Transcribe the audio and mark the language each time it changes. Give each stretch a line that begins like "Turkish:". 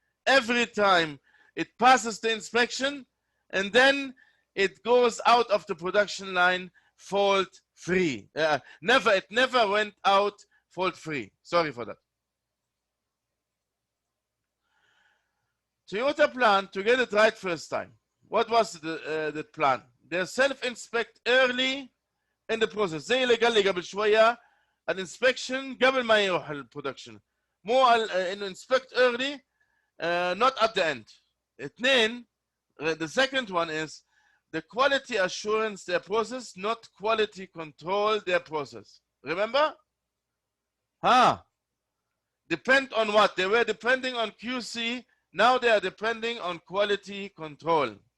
English: Every time it passes the inspection and then it goes out of the production line fault-free. It never went out fault-free. Sorry for that. Toyota planned to get it right first time. What was the plan? They self-inspect early in the process.
Arabic: زي اللي قال لي قبل شوية الانسبكشن قبل ما يروح البرودكشن.
English: More inspect early, not at the end. اثنين, the second one is the quality assurance their process, not quality control their process. Remember? Depend on what? They were depending on QC. Now they are depending on quality control.